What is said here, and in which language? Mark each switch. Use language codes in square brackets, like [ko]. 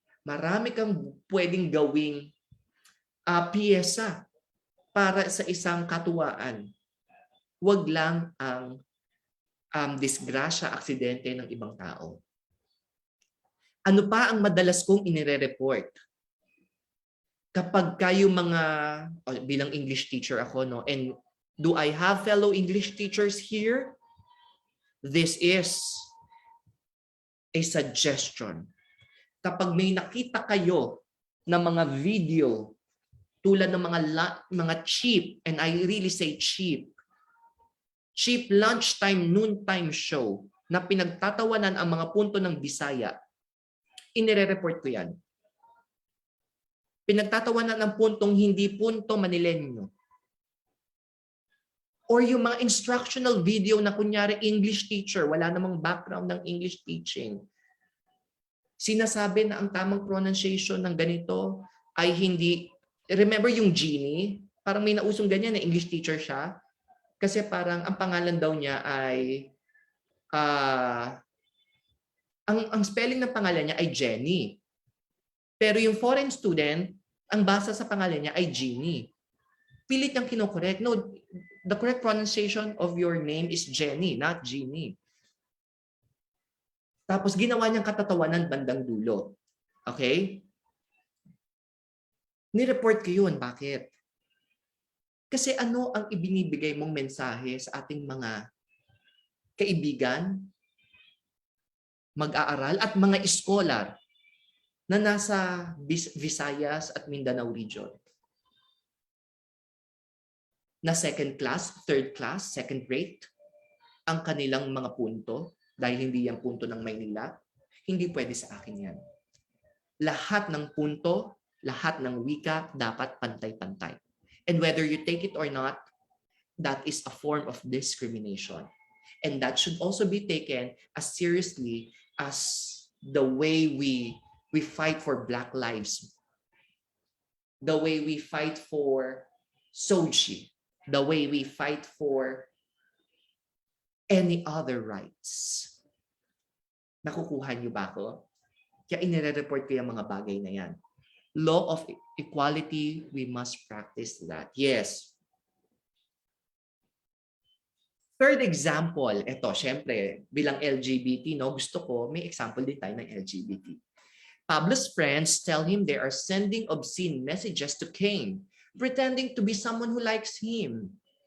[tl] Marami kang pwedeng gawing piyesa para sa isang katuwaan. Huwag lang ang disgrasya, aksidente ng ibang tao. Ano pa ang madalas kong inire-report? Kapag kayo mga, bilang English teacher ako, no? [en] And do I have fellow English teachers here? This is a suggestion. [tl] Kapag may nakita kayo na mga video tulad ng mga cheap, [en] and I really say cheap lunchtime, noontime show [tl] na pinagtatawanan ang mga punto ng Bisaya, inire-report ko yan. Pinagtatawanan ng puntong hindi punto Manilenyo. Or yung mga instructional video na kunyari English teacher, wala namang background ng English teaching. Sinasabi na ang tamang pronunciation ng ganito ay hindi, remember yung genie? Parang may nausong ganyan na English teacher siya. Kasi parang ang pangalan daw niya ay, ang spelling ng pangalan niya ay Jenny. Pero yung foreign student, ang basa sa pangalan niya ay Jeannie. Pilit niyang kinokorek. [en] No, the correct pronunciation of your name is Jenny, not Jeannie. [tl] Tapos ginawa niyang katatawanan bandang dulo. Okay? Ni-report ko yun. Bakit? Kasi ano ang ibinibigay mong mensahe sa ating mga kaibigan, mag-aaral, at mga scholar na nasa Visayas at Mindanao region? Na second class, third class, second rate ang kanilang mga punto dahil hindi yan punto ng Maynila. Hindi pwede sa akin yan. Lahat ng punto, lahat ng wika dapat pantay-pantay. [en] And whether you take it or not, that is a form of discrimination. And that should also be taken as seriously as the way we fight for Black lives, the way we fight for Soji, the way we fight for any other rights. [tl] Nakukuha niyo ba ako? Kaya inire-report ko yung mga bagay na yan. [en] Law of equality, we must practice that. Yes. [tl] Third example, ito, syempre, bilang LGBT, no, gusto ko, may example din tayo ng LGBT. [en] Pablo's friends tell him they are sending obscene messages to Cain, pretending to be someone who likes him.